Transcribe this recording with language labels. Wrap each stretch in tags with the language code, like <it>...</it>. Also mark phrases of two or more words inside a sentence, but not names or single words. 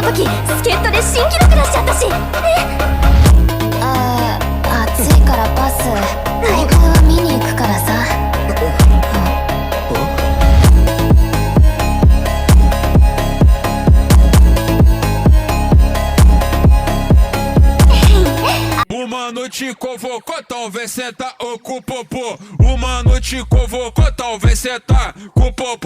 <ja>助っ人で新記録出しちゃったし暑いからパス大会は見に行くからさ</ja> <pt>O mano te convocou, talvez senta ou com o popô. O mano te convocou, talvez senta com o popô.</pt>